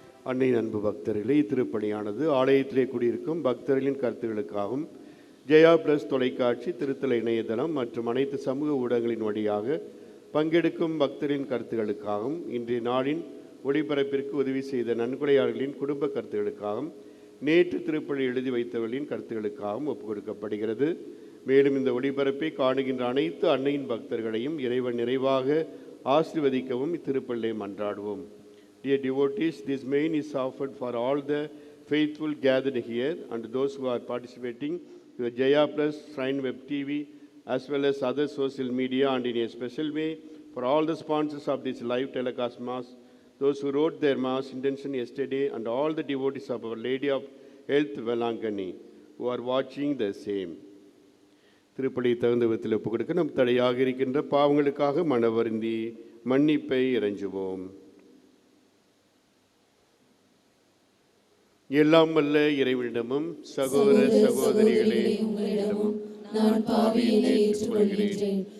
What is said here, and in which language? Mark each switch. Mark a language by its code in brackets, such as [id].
[ta] அன்னையின் அன்பு பக்தர்களே, திருப்பணியானது ஆலயத்திலே கூடியிருக்கும் பக்தர்களின் கருத்துக்களுக்காகவும் ஜெயா பிளஸ் தொலைக்காட்சி, திருத்தல இணையதளம் மற்றும் அனைத்து சமூக ஊடகங்களின் வழியாக பங்கெடுக்கும் பக்தரின் கருத்துக்களுக்காகவும் இன்றைய நாளின் ஒளிபரப்பிற்கு உதவி செய்த நன்கொடையாளர்களின் குடும்ப கருத்துக்களுக்காகவும் நேற்று திருப்பலி எழுதி வைத்தவர்களின் கருத்துக்களுக்காகவும் ஒப்புக் கொடுக்கப்படுகிறது. மேலும் இந்த ஒளிபரப்பை காணுகின்ற அனைத்து அன்னையின் பக்தர்களையும் இறைவன் நிறைவாக ஆசீர்வதிக்கவும் இத்திருப்பலியை மன்றாடுவோம். [en] Dear devotees, this main is offered for all the faithful gathered here and those who are participating to the Jaya Plus Shrine Web TV as well as other social media, and in a special way for all the sponsors of this live telecast mass, those who wrote their mass intention yesterday, and all the devotees of Our Lady of Health Velangani who are watching the same. [ta] திருப்பலி தகுந்த விதத்தில் ஒப்புக் கொடுக்க நம் தடையாக இருக்கின்ற பாவங்களுக்காக மனவருந்தி மன்னிப்பை இறைஞ்சுவோம். எல்லாம் வல்ல இறைவனிடமும் சகோதர சகோதரிகளே உங்களிடமும் நான் பாவியினை ஏற்றுக்கொள்கிறேன்.